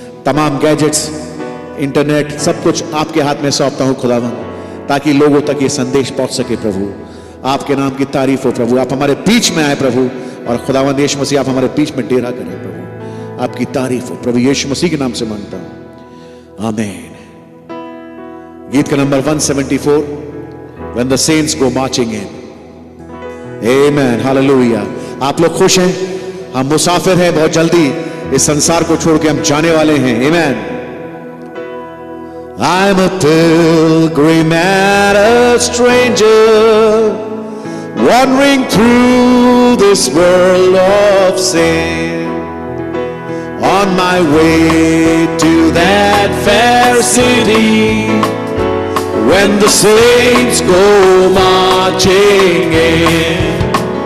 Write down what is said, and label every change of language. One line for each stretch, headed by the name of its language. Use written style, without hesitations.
Hindi: तमाम gadgets, internet, सब कुछ आपके हाथ में सौंपता हूँ खुदावंद, ताकि लोगों तक ये संदेश पहुंच सके प्रभु। आपके नाम की तारीफ हो प्रभु, आप हमारे बीच में आए प्रभु, और खुदावंद यीशु मसीह आप हमारे बीच में डेरा करें प्रभु। आपकी तारीफ हो प्रभु यीशु मसीह के नाम से मांगता हूं, आमीन। गीत का number
English: 174, When the saints go marching in.
Hindi: Amen, hallelujah। आप लोग खुश हैं? हम मुसाफिर हैं, बहुत जल्दी इस संसार को छोड़ के हम जाने वाले हैं।
English: Amen। I'm a pilgrim and a stranger, wandering through this world of sin, on my way to that fair city, when the saints go marching in.